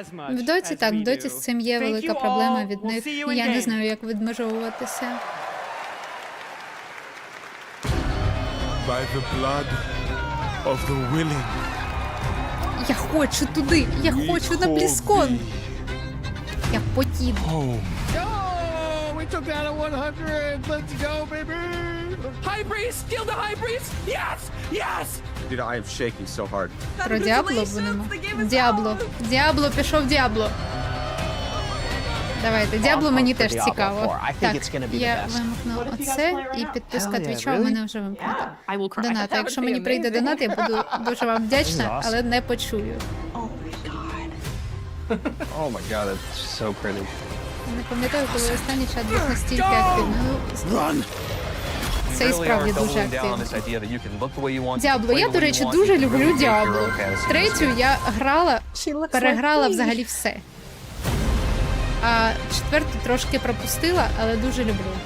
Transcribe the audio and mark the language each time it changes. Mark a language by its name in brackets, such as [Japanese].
[Ukrainian] В доті так, в доті з цим є велика проблема від них. Я не знаю, як відмежовуватися. [English] By the blood of the willing. [Ukrainian] Я хочу туди! Я хочу на BLIZZCON! Я потім. [English] We took down a 100. Let's go, baby. High breeze, kill the high breeze. Yes, yes. Dude, I am shaking so hard. [Ukrainian] Про Діабло будемо. Діабло. Діабло, пішов Діабло. Давайте, Діабло мені теж цікаво. Так, я вимкну оце і підписка Твіча у мене вже вимкнута. Донат. Якщо мені прийде донат, я буду дуже вам вдячна, але не почую. [English] Oh my god, that's so pretty. [Ukrainian] Не пам'ятаю, коли останній чат був настільки активний. Це і справді дуже активно. Діабло. Я, до речі, дуже люблю Діабло. Третю я переграла взагалі все. А четверту трошки пропустила, але дуже люблю.